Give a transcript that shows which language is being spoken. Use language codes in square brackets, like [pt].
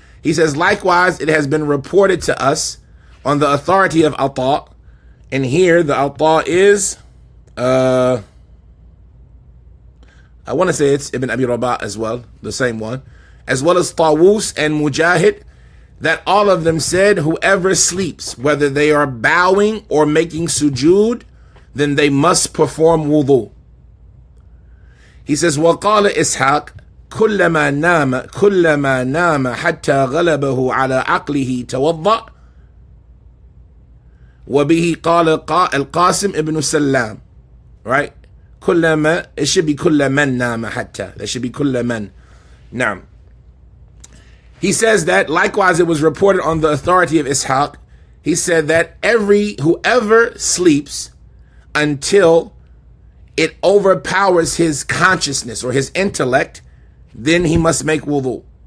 [en] He says, likewise, it has been reported to us on the authority of Ata, and here the Ata is, I want to say it's Ibn Abi Rabah as well, the same one, as well as Tawus and Mujahid, that all of them said, whoever sleeps, whether they are bowing or making sujood, then they must perform wudu. He says, [ar] وَقَالَ إِسْحَاقَ كُلَّمَا نَامَ حَتَّى غَلَبَهُ عَلَى عَقْلِهِ تَوَضَّأ. وَبِهِ قَالَ الْقَاسِمِ ibn Salam. [en] Right? [ar] كُلَّمَا, [en] it should be [ar] كُلَّمَنْ نَامَ حَتَّى. [en] That should be كُلَّمَنْ. Now, he says that, likewise, it was reported on the authority of Ishaq. He said that whoever sleeps until it overpowers his consciousness or his intellect, then he must make wudu.